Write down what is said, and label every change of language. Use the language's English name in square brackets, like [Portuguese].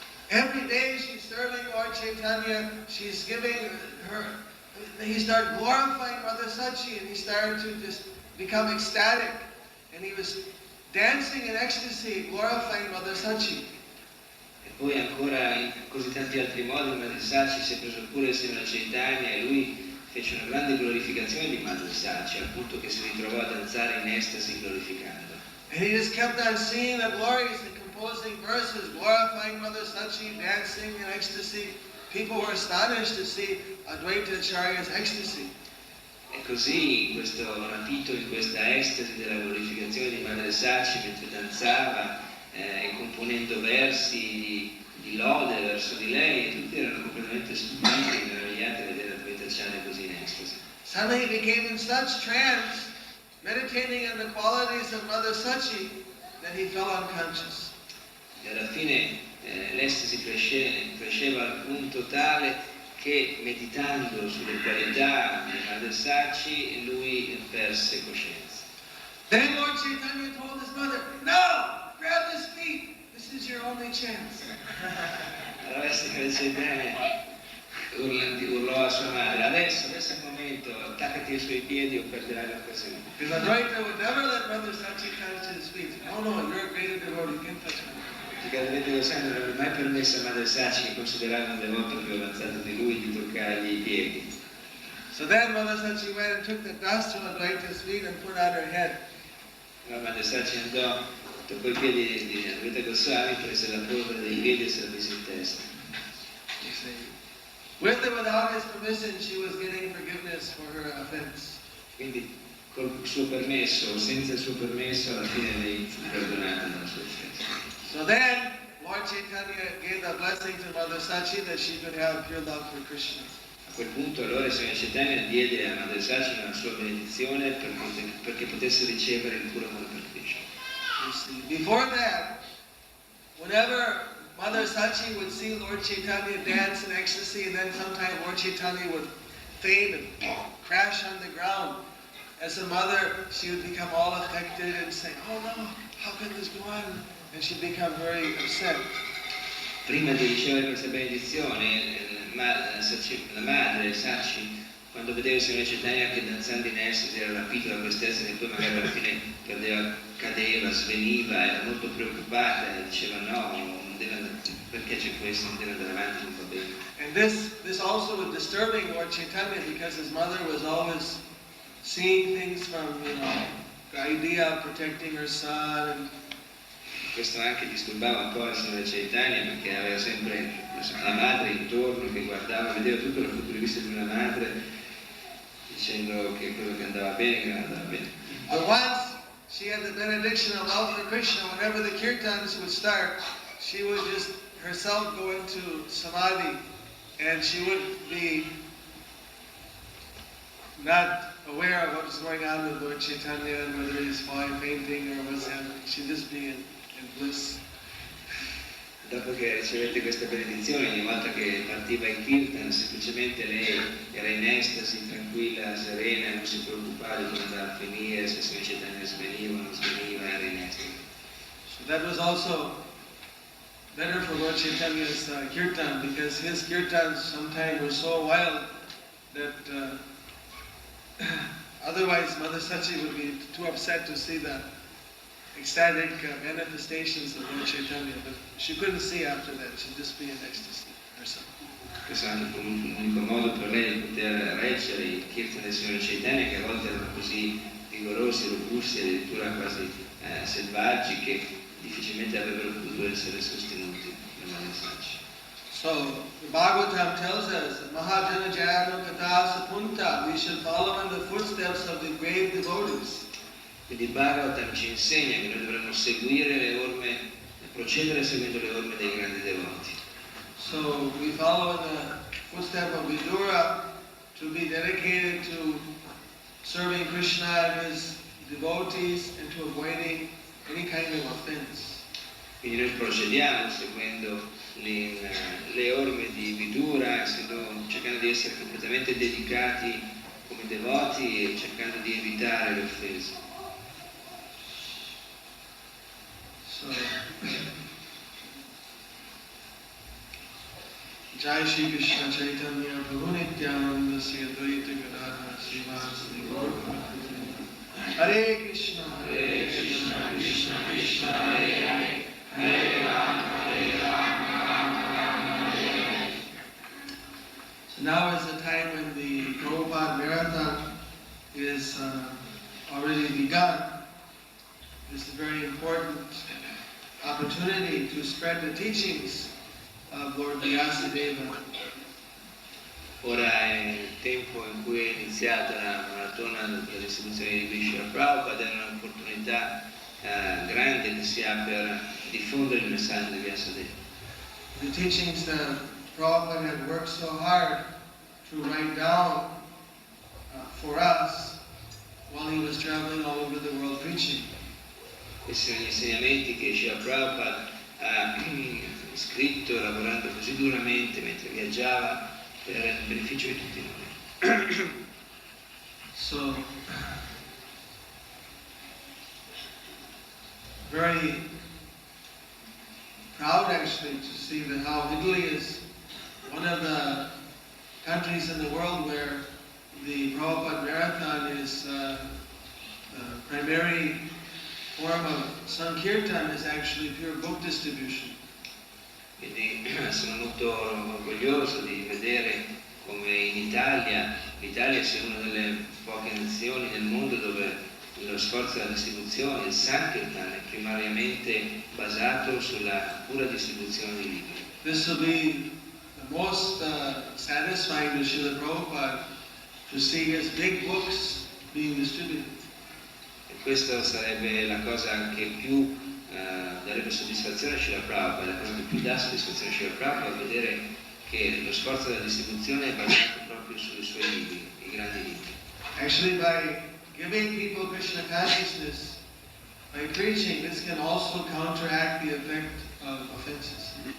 [English] Every day she's serving Lord Chaitanya, she's giving her, he started glorifying Mother Sachi and he started to just become ecstatic. And he was dancing in ecstasy, glorifying Mother Sachi. [Italian] E poi ancora in così tanti altri modi Madre Sachi si è preso pure il signor Chaitanya e lui fece una grande glorificazione di Madre Sachi, al punto che si ritrovò a danzare in estasi glorificando. [English] And he just kept on singing the glories and composing verses, glorifying Mother Sachi, dancing in ecstasy. People were astonished to see Advaita Acharya's ecstasy. [Italian] E così, rapito in questa estasi della glorificazione di Madre Sachi, mentre danzava e componendo versi di lode verso di lei, e tutti erano completamente stupiti e meravigliati a vedere Advaita Acharya così in estasi. [English] Suddenly he became in such trance, meditating on the qualities of Mother Sachi, that he fell unconscious. [Italian] E alla fine l'estasi cresceva al punto tale che, meditando sulle qualità di Mother Sachi, lui perse coscienza. [English] Then Lord Chaitanya told his mother, "No, grab his feet. This is your only chance." [Italian] Allora Chaitanya urlò a sua madre: adesso è il momento, attaccati ai suoi piedi o perderai l'occasione. [English] Because Advaita would never let Mother Sachi touch his feet. No, you're a greater devotee, you can't touch me. [Italian] Perché Advaita Swami non aveva mai permesso a Mother Sachi, che considerava un devoto più avanzato di lui, di toccargli i piedi. [English] So then Mother Sachi went and took the dust from Advaita's feet and put it on her head. [Italian] Allora Mother Sachi andò, toccò i piedi di Jayapataka Swami, prese la polvere dei piedi e se la mise in testa. [English] You see, with or without his permission, she was getting forgiveness for her offense. [Italian] Quindi col suo permesso o senza il suo permesso, alla fine lei fu perdonata dalla sua offesa. [English] So then, Lord Chaitanya gave the blessing to Mother Sachi that she could have pure love for Krishna. [Italian] A quel punto allora il Signore Chaitanya diede a Mother Sachi una sua benedizione perché potesse ricevere il puro amore per Krishna. [English] You see, before that, whenever Mother Sachi would see Lord Chaitanya dance in ecstasy, and then sometimes Lord Chaitanya would faint and crash on the ground, as a mother, she would become all affected and say, "Oh no, how can this go on?" And she'd become very upset. [Italian] Prima di ricevere questa benedizione, la madre Sachi, quando vedeva il Signore Chaitanya che danzando in estasi era rapito da quest'estasi e poi magari alla fine cadeva, sveniva, era molto preoccupata e diceva no, non deve andare, perché c'è questo, non deve andare avanti, non va bene. [English] And this also was disturbing Lord Chaitanya because his mother was always seeing things from, the idea of protecting her son. And [Italian] questo anche disturbava un po' il Signore Chaitanya perché aveva sempre la madre intorno che guardava, vedeva tutto dal punto di vista di una madre, dicendo che quello che andava bene, che non andava bene. [English] But once she had the benediction of love for Krishna, whenever the kirtans would start, she would just herself go into samadhi, and she would be not aware of what was going on with Lord Chaitanya and whether he's fainting or what's happening. She'd just be in bliss. [Italian] Dopo che ricevette questa benedizione, ogni volta che partiva in kirtan, semplicemente lei era in estasi, tranquilla, serena, non si preoccupava di come andava a finire, se il Signore Chaitanya sveniva o non sveniva, era in estasi. [English] So that was also better for Lord Chaitanya's kirtan, because his kirtans sometimes were so wild that otherwise Mother Sachi would be too upset to see the ecstatic manifestations of Lord Chaitanya, but she couldn't see after that. She'd just be in ecstasy herself. [Italian] Questo è anche l'unico modo per lei di poter reggere i kirtan del Signore Chaitanya, che a volte erano così vigorosi, robusti, addirittura quasi selvaggi, che difficilmente avrebbero potuto essere sostenuti da Mother Sachi. [English] So, the Bhagavatam tells us that [Sanskrit] Mahajana Jayano Kata Sapunta, [English] we should follow in the footsteps of the great devotees. [Italian] Quindi il Bhagavatam ci insegna che noi dovremmo seguire le orme, procedere seguendo le orme dei grandi devoti. [English] So we follow in the footstep of Vidura to be dedicated to serving Krishna and his devotees and to avoiding any kind of offense. [Italian] Quindi noi procediamo seguendo le orme di Vidura, cercando di essere completamente dedicati come devoti e cercando di evitare le offese. [Sanskrit] So, Jai Shri Krishna Chaitanya Prabhu Nityananda Sri Advaita Gadadhara Srivasadi Gaura Bhakti Hare Krishna Krishna Krishna Hare Hare Hare Rama Rama Hare Hare. [English] So now is the time when the Prabhupada Marathon is already begun. This is a very important opportunity to spread the teachings of Lord Vyasadeva. [Italian] Ora è il tempo in cui è iniziata la maratona della distribuzione di Vishnu Prabhupada, è un'opportunità grande che si ha per diffondere il messaggio di Vyasadeva. [English] the teachings that Prabhupada had worked so hard to write down for us while he was traveling all over the world preaching. [Italian] Questi sono gli insegnamenti che Srila Prabhupada ha scritto lavorando così duramente mentre viaggiava per il beneficio di tutti noi. [English] So, very proud actually to see that how Italy is one of the countries in the world where the Prabhupada Marathon is the primary form of Sankirtan is actually pure book distribution. [Italian] Quindi sono molto orgoglioso di vedere come in Italia, l'Italia sia una delle poche nazioni nel mondo dove lo sforzo della distribuzione, il Sankirtan, è primariamente basato sulla pura distribuzione di libri. [English] This will be the most satisfying to Srila Prabhupada to see his big books being distributed. [Italian] E questa sarebbe la cosa che più darebbe soddisfazione a Srila Prabhupada, la cosa che più dà soddisfazione a Srila Prabhupada è vedere che lo sforzo della distribuzione è basato proprio sui suoi libri, i grandi libri. [English] Actually, by giving people Krishna consciousness, by preaching, this can also counteract the effect of offenses.